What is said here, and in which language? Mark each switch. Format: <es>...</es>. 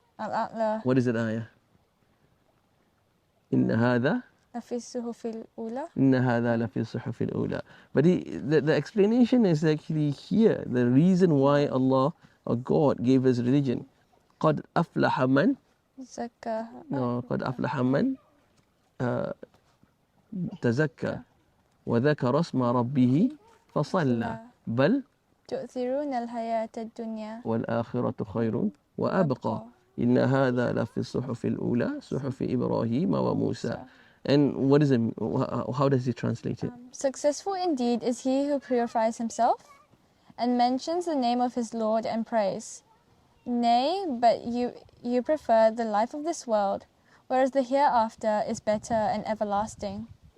<en>Al-A'la What is that ayah?</en> <ar>إن هذا لفي الصحف الأولى. إن هذا لفي الصحف الأولى.</ar> <en>But the explanation is actually here. The reason why Allah or God gave us religion.</en> <ar>قد أفلح من زكاها.</ar> <en>No,</en> <ar>قد أفلح من تزكى وذكر اسم ربه فصلى بل تؤثرون الحياة الدنيا والآخرة خير وأبقى إن هذا لفي الصحف الأولى صحف إبراهيم وموسى.</ar> <en>And what is it? How does he translate it? Successful indeed is he who purifies himself and mentions the name of his Lord and prays. Nay, but you prefer the life of this world, whereas the hereafter is better and everlasting.</en>